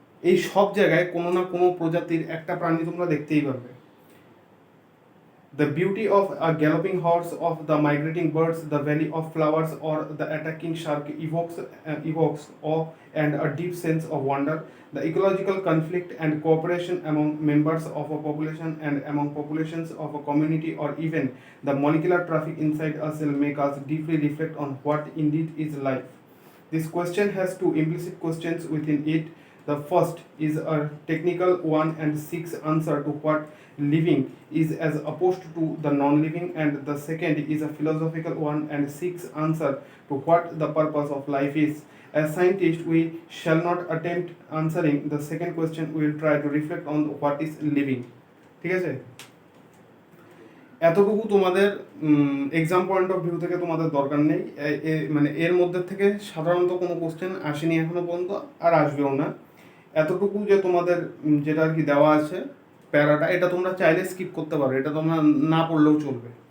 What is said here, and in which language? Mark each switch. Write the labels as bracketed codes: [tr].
[bn] এই সব জায়গায় কোনো না কোনো প্রজাতির একটা প্রাণী তোমরা দেখতেই পারবে। [en] The beauty of a galloping horse, of the migrating birds, the valley of flowers or the attacking shark evokes awe and a deep sense of wonder. The ecological conflict and cooperation among members of a population and among populations of a community, or even the molecular traffic inside a cell, make us deeply reflect on what indeed is life. This question has two implicit questions within it. The first is a technical one and seeks answer to what living is as opposed to the non-living, and the second is a philosophical one and seeks answer to what the purpose of life is. As scientists, we shall not attempt answering the second question. We will try to reflect on what is living. [bn] ঠিক আছে? এতটুকু তোমাদের exam point of view থেকে তোমাদের দরকার নেই। এর মধ্যে থেকে সাধারণত কোনো কোশ্চেন আসেনি এখনো পর্যন্ত, আর আসবেও না। এতটুকু যে তোমাদের যেটা আর কি দেওয়া আছে প্যারাটা, এটা তোমরা চাইলে স্কিপ করতে পারো, এটা তোমরা না পড়লেও চলবে।